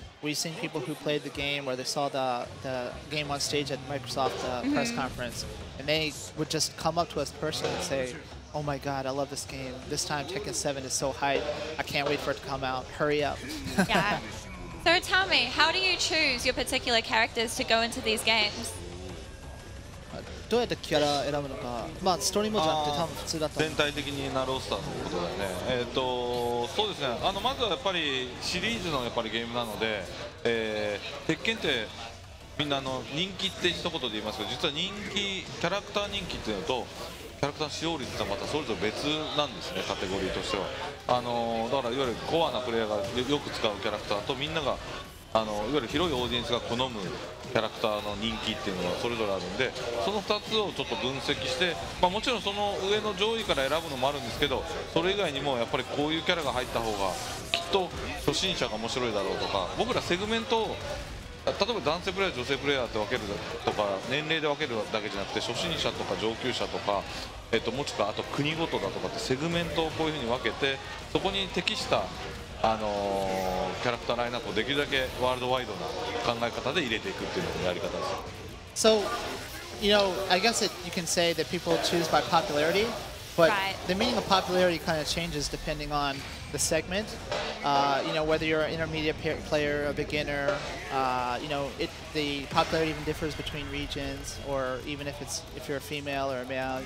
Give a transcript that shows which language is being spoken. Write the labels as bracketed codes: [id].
[en] We've seen people who played the game or they saw the game on stage at Microsoft press conference, and they would just come up to us personally and say, "Oh my God, I love this game. This time Tekken 7 is so hype. I can't wait for it to come out. Hurry up." Yeah. So tell me, how do you choose your particular characters to go into these games? [ja] どうやってキャラ選ぶのか、まあストーリーモードじゃなくて多分普通だった全体的になロースターのことだよね。そうですね。まずはやっぱりシリーズのやっぱりゲームなので、鉄拳ってみんな人気って一言で言いますけど、実はキャラクター人気っていうのとキャラクター使用率はまたそれぞれ別なんですね、カテゴリーとしては。だからいわゆるコアなプレイヤーがよく使うキャラクターとみんながいわゆる広いオーディエンスが好むキャラクターの人気っていうのがそれぞれあるんで、その2つをちょっと分析して、もちろんその上の上位から選ぶのもあるんですけど、それ以外にもやっぱりこういうキャラが入った方がきっと初心者が面白いだろうとか、僕らセグメントを例えば男性プレイヤー女性プレイヤーって分けるとか年齢で分けるだけじゃなくて初心者とか上級者とか、もしくはあと国ごとだとかってセグメントをこういうふうに分けてそこに適したキャラクターラインナップをできるだけワールドワイドな考え方で入れていくっていうのがやり方です。 [en] So, I guess you can say that people choose by popularity, but the meaning of popularity kind of changes depending on the segment. Whether you're an intermediate player, a beginner, the popularity even differs between regions, or even if you're a female or a male.